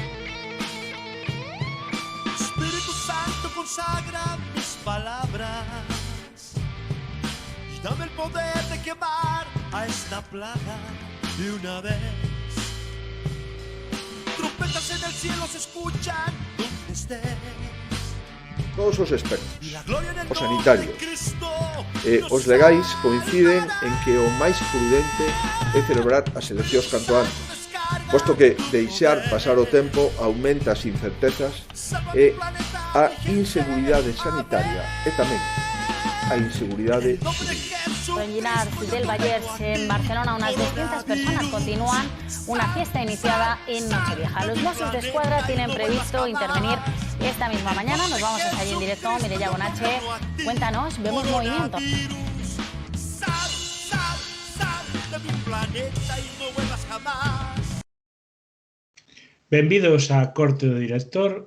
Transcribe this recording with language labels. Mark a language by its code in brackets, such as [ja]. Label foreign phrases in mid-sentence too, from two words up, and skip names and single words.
[es] Espíritu Santo, consagra mis palabras y dame el poder de quemar a esta plaga de una vez. Trompetas en el cielo se escuchan donde estés. [gl] Todos os expertos, os sanitarios e os legais coinciden en que o máis prudente é celebrar as eleccións canto antes, posto que deixar pasar o tempo aumenta as incertezas e a inseguridade sanitaria e tamén a inseguridade civil. [es] En Llinars del Vallès, en Barcelona, unas 200 personas continúan una fiesta iniciada en Nochevieja. Los Mossos de Escuadra tienen previsto intervenir esta misma mañana. Nos vamos hasta allí en directo. Mireia Gonache, cuéntanos, vemos movimiento. [gl] Benvidos á Corte do Director.